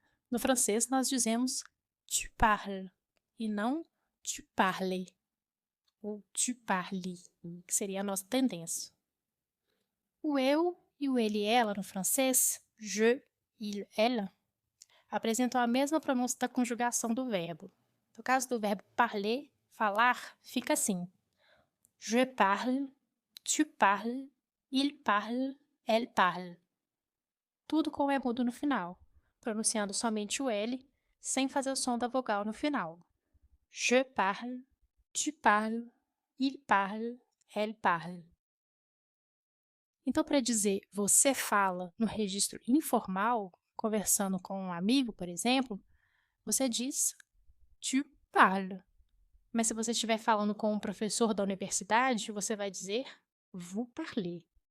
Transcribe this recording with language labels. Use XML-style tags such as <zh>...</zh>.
<pt>No francês nós dizemos</pt> <fr>tu parles</fr> <pt>e não</pt> <fr>tu parles ou tu parles,</fr> <pt>que seria a nossa tendência. O eu e o ele e ela no francês, je, il, elle, apresentam a mesma pronúncia da conjugação do verbo. No caso do verbo parler, falar, fica assim.</pt> <fr>Je parle, tu parles, il parle, elle parle.</fr> <pt>Tudo com o E mudo no final, pronunciando somente o L, sem fazer o som da vogal no final.</pt> <fr>Je parle, tu parles, il parle, elle parle.</fr> <pt>Então, para dizer você fala no registro informal, conversando com um amigo, por exemplo, você diz</pt> <fr>tu parles.</fr> <pt>Mas se você estiver falando com um professor da universidade, você vai dizer</pt> <fr>vous parlez.</fr>